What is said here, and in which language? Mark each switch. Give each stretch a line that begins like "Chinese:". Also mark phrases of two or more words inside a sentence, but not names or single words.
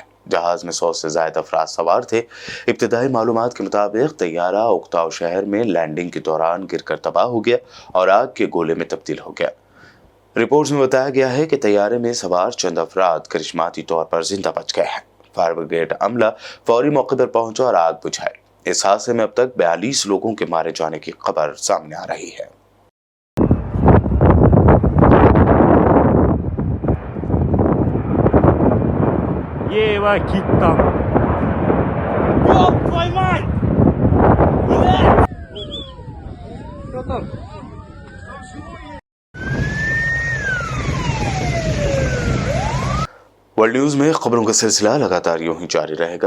Urdu: جہاز میں 100 سے زائد افراد سوار تھے۔ ابتدائی معلومات کے مطابق طیارہ اکتاؤ شہر میں لینڈنگ کے دوران گر کر تباہ ہو گیا اور آگ کے گولے میں تبدیل ہو گیا. رپورٹس میں بتایا گیا ہے کہ طیارے میں سوار چند افراد کرشماتی طور پر زندہ بچ گئے ہیں.
English: Fire Brigade
Urdu: عملہ فوری موقع پر پہنچا اور آگ بجھائی. اس حادثے میں اب تک 42 لوگوں کے مارے جانے کی خبر سامنے آ رہی ہے.
Russian: Ева Киттан. Ёб твою мать! Что там?
English: World News
Urdu: میں خبروں کا سلسلہ لگاتار یوں ہی جاری رہے گا.